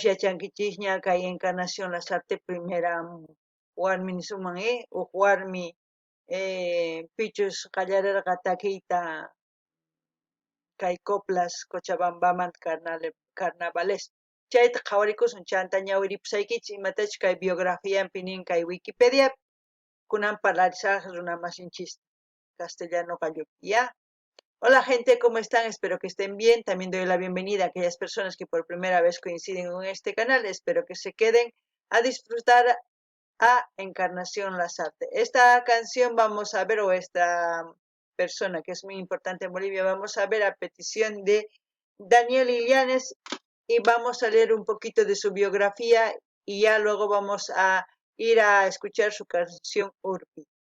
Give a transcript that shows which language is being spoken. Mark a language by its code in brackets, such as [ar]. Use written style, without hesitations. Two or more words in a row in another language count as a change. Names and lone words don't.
[qu] yachankichis ña kay Encarnación Lasarte primera warmi nisunman uk warmi pichus qallarirqa takiyta kay coplas Cochabambaman carnavales chayta qhawarikusun chanta ñawiripusaykichis imatachus kay biografiapi nin kay Wikipedia kunan parlarisaq runa masinchis castellano gallopi ya. [es] Hola gente, ¿cómo están? Espero que estén bien. También doy la bienvenida a aquellas personas que por primera vez coinciden en este canal. Espero que se queden a disfrutar a Encarnación Lasarte. Esta canción vamos a ver, o esta persona que es muy importante en Bolivia, vamos a ver a petición de Daniel Illanes y vamos a leer un poquito de su biografía y ya luego vamos a ir a escuchar su canción Urpi.